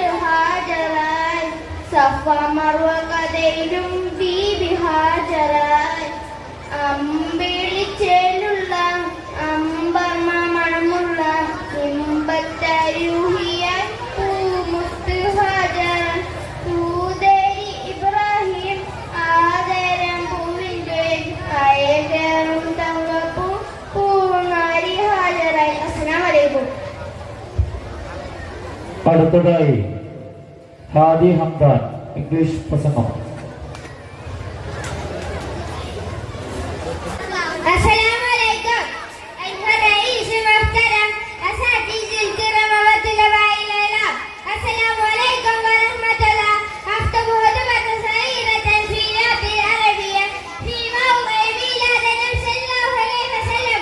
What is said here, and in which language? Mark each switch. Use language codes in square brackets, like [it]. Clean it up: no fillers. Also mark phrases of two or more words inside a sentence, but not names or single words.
[ml] ഹാജറായി സഫ മർവ കഥയിലും ബീബി ഹാജറായി അമ്പിളിച്ചേലുള്ള അമ്പർമ മണമുള്ള ഇമ്പത്തരൂഹിയായി പൂമുത്ത് ഹാജറ പൂതേരി ഇബ്രാഹിം ആദരം പൂവിൻ്റെ അയകേറും തങ്കപ്പൂ പൂനാരി ഹാജറായി. [ar] السلام عليكم. [ml] അടുത്തതായി ഹാദി ഹംദാൻ ഇംഗ്ലീഷ് പ്രസംഗം. [ar] السلام عليكم أيها الرئيس المحترم أساتذة الكرام وطلباء العلم السلام عليكم ورحمة الله. أختم خطبة صغيرة في اللغة العربية في موضع ميلاد النبي صلى الله عليه وسلم.